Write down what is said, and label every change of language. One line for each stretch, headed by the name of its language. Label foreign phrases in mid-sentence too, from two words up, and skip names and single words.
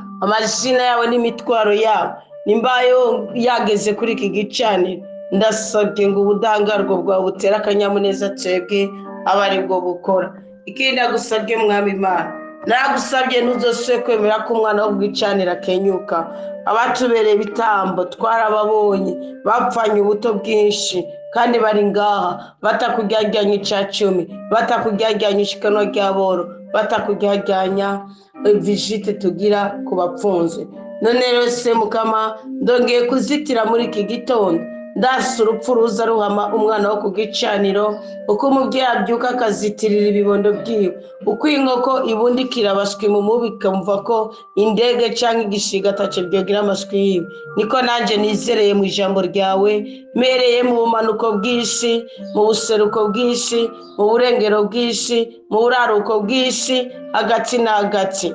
Rundi: Amazina yawe n'imitwaro yawe nimbayo yageze kuri iki gicaniro, ndasabye ngo ubudahangarwa bwawe butera akanyamuneza twebwe aba ari bwo bukora. Ikindi ndagusabye Mwami Imana, naragusabye ntuzosubire kwemera ko umwana wo bwicanira akenyuka. Abatubereye ibitambo twarababonye, bapfanye ubuto bwinshi, kandi bari ngaha batakuryajyanya icya 10, batakuryajyanya ishikanwa ry'aboro, batakuryajyanya visite tugira ku bapfunzwe. None rero se Mukama, ndongeye kuzitira muri iki gitondo, ndasa urupfu ruza ruhama umwana wo ku gicaniro, uko umubyeyi abyuka akazitirira ibibondo byiwe, uko inkoko ibundikira abaswi mu mubi ikamva ko indege cyangwa igisiga ataco byogira amaswi yiwe, niko nanjye nizereye mu ijambo ryawe, mereye mu bumanuko bw'isi, mu buseruko bw'isi, mu burengero bw'isi, mu buraruko bw'isi, hagati na hagati.